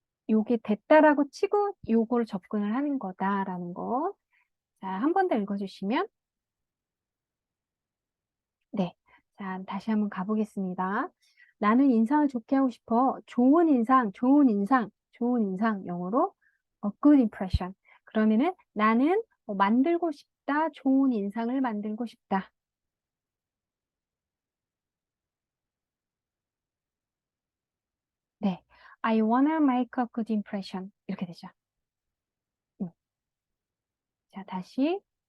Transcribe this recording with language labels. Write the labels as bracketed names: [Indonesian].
[Korean] 요게 됐다라고 치고 요걸 접근을 하는 거다라는 거. 자, 한 번 더 읽어주시면 네. 자, 다시 한번 가보겠습니다. 나는 인상을 좋게 하고 싶어. 좋은 인상, 좋은 인상, 좋은 인상. 영어로 [English] a good impression. [Korean] 그러면은 나는 만들고 싶다. 좋은 인상을 만들고 싶다. [English] 네. I wanna make a good impression. [Korean] 이렇게 되죠. 음. 자, 다시.